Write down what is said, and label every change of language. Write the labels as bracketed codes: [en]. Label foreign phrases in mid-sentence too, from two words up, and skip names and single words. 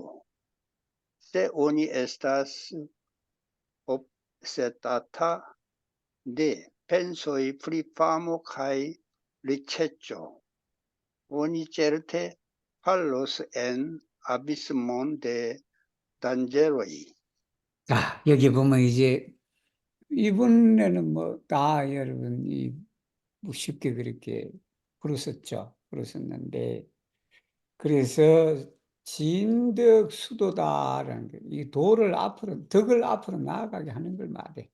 [eo] Se oni estas obsedata de pensoj pri famo kaj riĉeco, oni certe fallos en abismon de danĝeroj. [ko] 자, 여기 보면 이제 이번에는 뭐 다 여러분이 뭐 쉽게 그렇게 풀었었는데 그래서 진덕 수도다라는 게 이 덕을 앞으로 나아가게 하는 걸 말해.